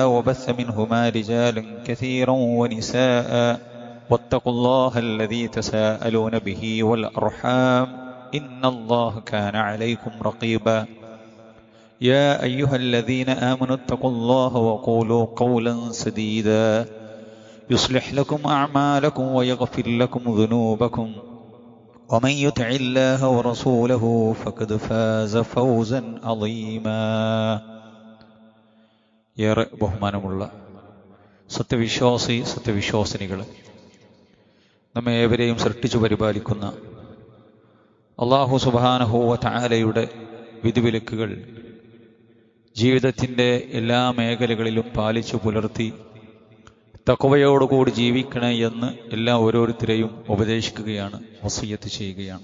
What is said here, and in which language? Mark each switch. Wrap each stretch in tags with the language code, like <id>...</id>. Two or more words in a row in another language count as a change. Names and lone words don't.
<ar>وبث منهما رجالا كثيرا ونساء واتقوا الله الذي تساءلون به والأرحام إن الله كان عليكم رقيبا يا أيها الذين آمنوا اتقوا الله وقولوا قولا سديدا يصلح لكم أعمالكم ويغفر لكم ذنوبكم ومن يطع الله ورسوله فقد فاز فوزا عظيما</ar> <ml>ഏറെ ബഹുമാനമുള്ള സത്യവിശ്വാസിനികളെ, നമ്മെ ഏവരെയും സൃഷ്ടിച്ചു പരിപാലിക്കുന്ന</ml> <ar>الله سبحانه وتعالى</ar> <ml>വിധിവിലക്കുകൾ ജീവിതത്തിൻ്റെ എല്ലാ മേഖലകളിലും പാലിച്ചു പുലർത്തി തഖ്വയോടുകൂടി ജീവിക്കണേ എന്ന് എല്ലാ ഓരോരുത്തരെയും ഉപദേശിക്കുകയാണ്, വസിയ്യത്ത് ചെയ്യുകയാണ്.</ml>